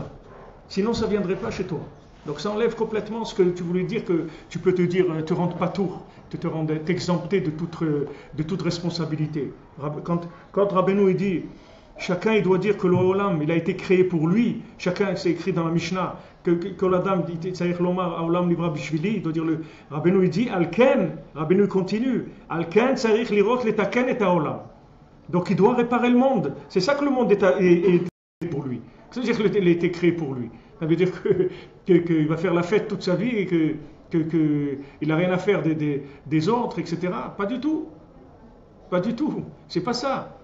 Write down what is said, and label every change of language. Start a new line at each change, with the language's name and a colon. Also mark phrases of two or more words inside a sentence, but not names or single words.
French: Sinon ça ne viendrait pas chez toi. Donc ça enlève complètement ce que tu voulais dire, que tu peux te dire, te rendre pas tour, t'exempter de toute responsabilité. Quand Rabbeinu il dit, chacun il doit dire que l'Olam il a été créé pour lui, chacun c'est écrit dans la Mishnah, que l'Adam dit, il doit dire le Rabbeinu il dit,
Hebrew: לכן, רבינו continue, לכן צריך לראות לתקן את העולם.
French: Donc il doit réparer le monde. C'est ça que le monde est pour lui. C'est-à-dire qu'il a été créé pour lui. Ça veut dire qu'il va faire la fête toute sa vie et qu'il n'a rien à faire des autres, etc. Pas du tout. Pas du tout. C'est pas ça.